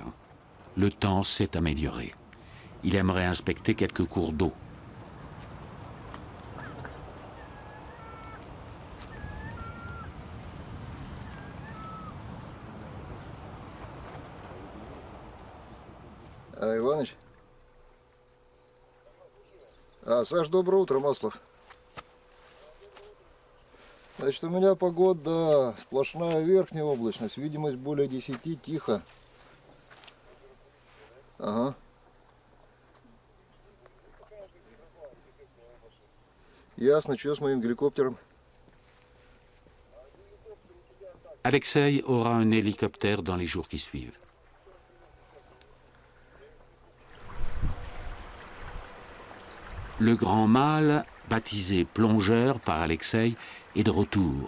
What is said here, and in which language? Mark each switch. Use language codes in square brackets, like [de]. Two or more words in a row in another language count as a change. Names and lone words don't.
[fr] Le temps s'est amélioré. Il aimerait inspecter quelques cours d'eau. [ru] Иваныч? Саш, доброе утро, Маслов. Значит, у меня погода сплошная верхняя облачность, видимость более 10, тихо. Ага. Ясно, что с моим геликоптером? [fr] Alexei aura un hélicoptère dans les jours qui suivent. Le grand mâle, baptisé plongeur par Alexei, est de retour.